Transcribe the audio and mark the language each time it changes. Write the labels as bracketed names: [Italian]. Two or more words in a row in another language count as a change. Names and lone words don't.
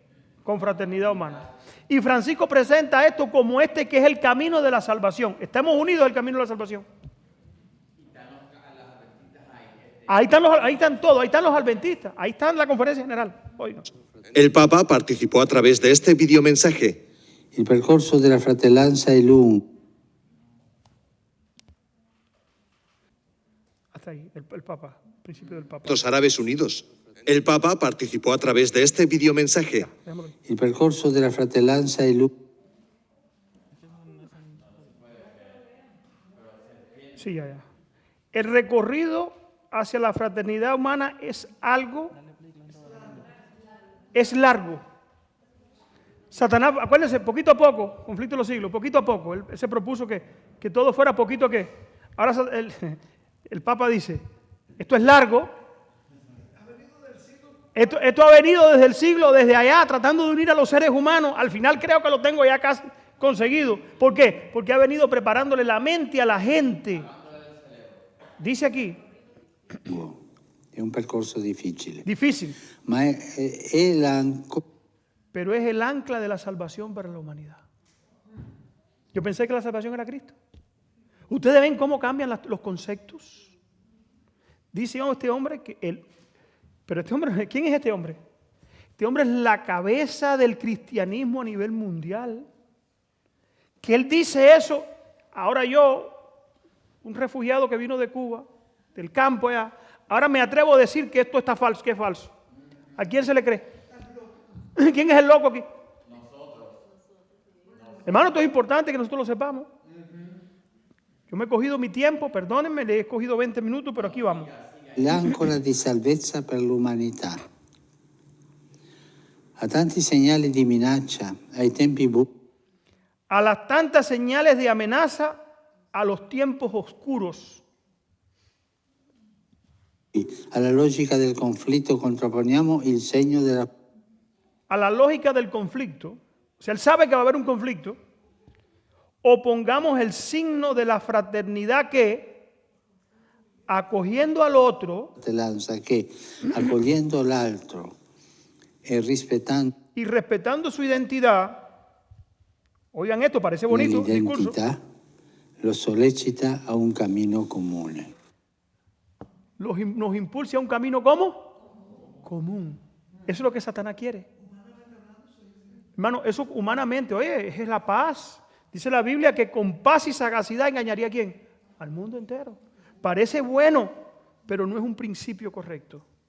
[Spanish] Con fraternidad humana. Y Francisco presenta esto como que es el camino de la salvación. Estamos unidos al camino de la salvación. Ahí están todos, ahí están los adventistas, ahí está la conferencia general. Oigan. El Papa participó a través de este videomensaje. [Italian] Il percorso della fratellanza è lungo. [Spanish] Hasta ahí, el Papa, el principio del Papa. Los Árabes Unidos. El Papa participó a través de este videomensaje. Déjamelo ahí. [Italian] Il percorso della fratellanza è lungo. [Spanish] Sí, ya. El recorrido hacia la fraternidad humana es largo. Satanás, acuérdense, poquito a poco, conflicto de los siglos, poquito a poco. Él se propuso que todo fuera poquito a qué. Ahora el Papa dice, esto es largo. Esto ha venido desde el siglo, desde allá, tratando de unir a los seres humanos. Al final creo que lo tengo ya casi conseguido. ¿Por qué? Porque ha venido preparándole la mente a la gente. Dice aquí. [Italian] È un percorso difficile, [Spanish] Difícil, [Italian] ma è l'ancora [Spanish] pero es el ancla de la salvación para la humanidad. Yo pensé que la salvación era Cristo. Ustedes ven cómo cambian los conceptos. Dice este hombre pero este hombre, ¿quién es este hombre? Este hombre es la cabeza del cristianismo a nivel mundial. Que él dice eso, ahora yo, un refugiado que vino de Cuba, del campo allá, ahora me atrevo a decir que esto está falso, que es falso. ¿A quién se le cree? ¿Quién es el loco aquí? Nosotros. Hermano, esto es importante que nosotros lo sepamos. Yo me he cogido mi tiempo, perdónenme, le he cogido 20 minutos, pero aquí vamos. [Italian] l'ancora di salvezza per l'umanità. A tanti segnali di minaccia, ai tempi bui, [Spanish] A las tantas señales de amenaza, a los tiempos oscuros. [Italian] alla logica del conflitto contrapponiamo il segno della [Spanish] A la lógica del conflicto, o sea, él sabe que va a haber un conflicto, opongamos el signo de la fraternidad que, acogiendo al otro [Italian] fratellanza che, accogliendo l'altro e rispettando [Spanish] y respetando su identidad, oigan esto, parece bonito, discurso, [Italian] l'identità, lo sollecita a un cammino comune. [Spanish] nos impulsa a un camino ¿cómo? Común. Eso es lo que Satanás quiere. Hermano, eso humanamente, oye, es la paz. Dice la Biblia que con paz y sagacidad engañaría a quién? Al mundo entero. Parece bueno, pero no es un principio correcto.